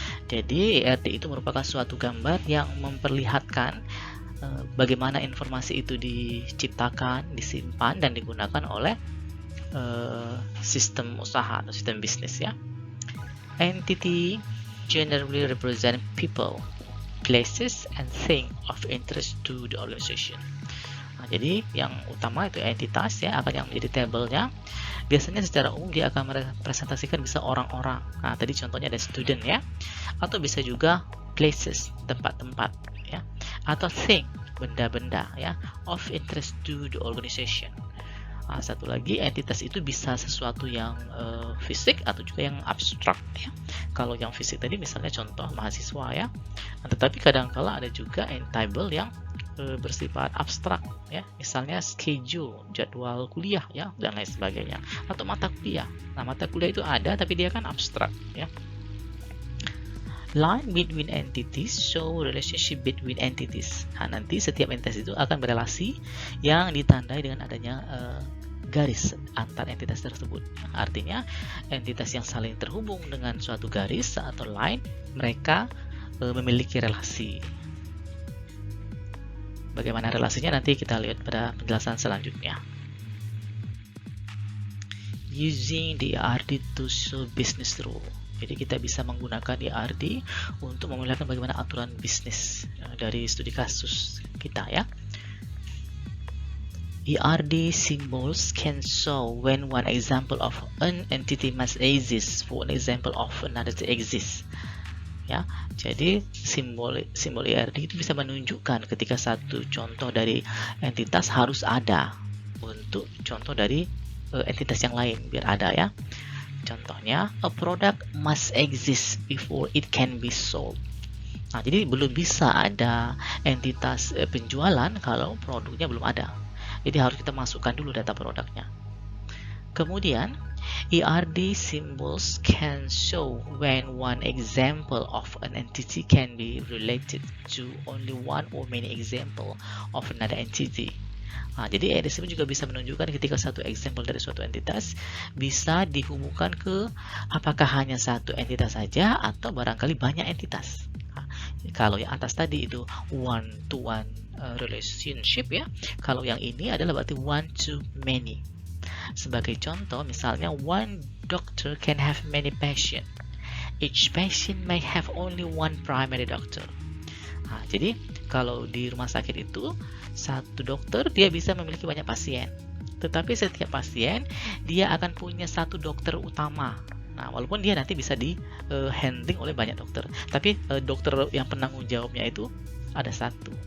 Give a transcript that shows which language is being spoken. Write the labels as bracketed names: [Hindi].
[Indonesian] Jadi ERD itu merupakan suatu gambar yang memperlihatkan bagaimana informasi itu diciptakan, disimpan, dan digunakan oleh sistem usaha atau sistem bisnis ya. [English] Entity generally represent people, places, and things of interest to the organization. [Indonesian] Jadi yang utama itu entitas ya, akan yang menjadi tabelnya. Biasanya secara umum dia akan merepresentasikan bisa orang-orang. Tadi contohnya ada student ya, atau bisa juga places, tempat-tempat ya, atau thing, benda-benda ya, [English] of interest to the organization. [Indonesian] Satu lagi, entitas itu bisa sesuatu yang fisik atau juga yang abstrak ya. Kalau yang fisik tadi misalnya contoh mahasiswa ya, tetapi kadang-kala ada juga entable yang bersifat abstrak ya, misalnya schedule, jadwal kuliah ya, dan lain sebagainya, atau mata kuliah. Nah, mata kuliah itu ada tapi dia kan abstrak ya. [English] Line between entities show relationship between entities. [Indonesian] Nanti setiap entitas itu akan berelasi yang ditandai dengan adanya garis antar entitas tersebut. Artinya entitas yang saling terhubung dengan suatu garis atau line, mereka memiliki relasi. Bagaimana relasinya nanti kita lihat pada penjelasan selanjutnya. [English] Using the ERD to show business rule. [Indonesian] Jadi kita bisa menggunakan ERD untuk memperlihatkan bagaimana aturan bisnis dari studi kasus kita ya. [English] ERD symbols can show when one example of an entity must exist for an example of another to exist. [Indonesian] Ya, jadi simbol ERD itu bisa menunjukkan ketika satu contoh dari entitas harus ada untuk contoh dari entitas yang lain biar ada ya. Contohnya, [English] a product must exist before it can be sold. [Indonesian] Jadi belum bisa ada entitas penjualan kalau produknya belum ada. Jadi harus kita masukkan dulu data produknya. Kemudian [English] ERD symbols can show when one example of an entity can be related to only one or many example of another entity. [Indonesian] Jadi ERD symbol juga bisa menunjukkan ketika satu example dari suatu entitas bisa dihubungkan ke apakah hanya satu entitas saja atau barangkali banyak entitas. Kalau yang atas tadi itu [English] one to one relationship [Indonesian] ya, kalau yang ini adalah berarti [English] one to many. [Indonesian] Sebagai contoh, misalnya [English] one doctor can have many patients. Each patient may have only one primary doctor. [Indonesian] Jadi kalau di rumah sakit itu satu dokter dia bisa memiliki banyak pasien. Tetapi setiap pasien dia akan punya satu dokter utama. Walaupun dia nanti bisa di handling oleh banyak dokter, tapi dokter yang penanggung jawabnya itu ada satu.